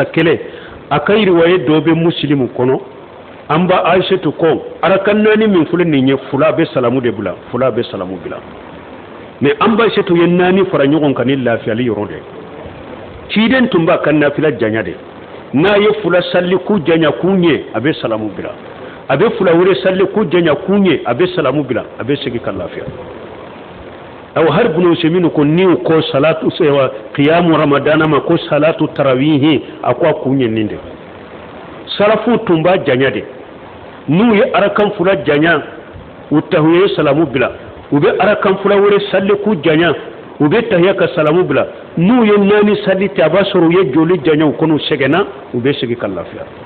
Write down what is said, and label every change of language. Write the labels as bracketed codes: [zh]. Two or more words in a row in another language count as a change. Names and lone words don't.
[bm] kelen a ka riwaye dɔ bɛ muslimu kɔnɔ an ba aishatu ko arakan naani min filɛ nin ye fula bɛ salamu de bila fula bɛ salamu bila mais an ba aishatu ye naani fara ɲɔgɔn kan ni lafiyali yɔrɔ de ciden tun b'a ka nafila janya de n'a ye fula salli ku janya ku ɲɛ a bɛ salamu bila a bɛ fula wɛrɛ salli ku janya ku ɲɛ a bɛ salamu bila a bɛ segin ka lafiya aw har bunu seminu ko ni ko salatu sewa [ar] قيام رمضان [bm] ma ko [ar] صلاة التراويح [bm] a ko ku ɲɛ nin de salafu tun b'a janya de n'u ye arakan fula janya u tahiye salamu bila u bɛ arakan fula wɛrɛ salli ku janya u bɛ tahiya ka salamu bila n'u ye naani salli te a b'a sɔrɔ u ye joli janya u kɔnɔ sɛgɛnna u bɛ segin ka lafiya